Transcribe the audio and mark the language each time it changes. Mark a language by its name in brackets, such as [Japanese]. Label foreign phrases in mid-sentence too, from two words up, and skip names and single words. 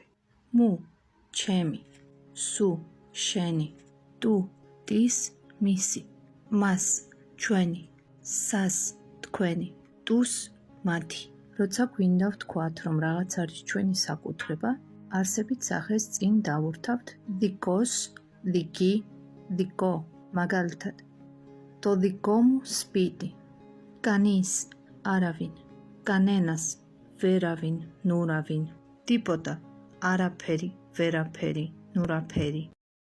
[Georgian] მუ, ჩემი, სუ, შენი, ტუ, ტის, მისი, მას, ჩვენი, სას, თქვენი, ტუს, მათი. როცა გვინდა ვთქვათ, რომ რაღაც არის ჩვენი საკუთრება, არსებით სახეს წინ დავურთავთ დიკოს, დიკი, დიკო, მაგალითად. [Greek] το δικό μου σπίτι, κανείς, არავინ, κανένας, [Georgian] ვერავინ, ნურავინ, τίποτα, არაფერი, ვერაფერი, ნურაფერი.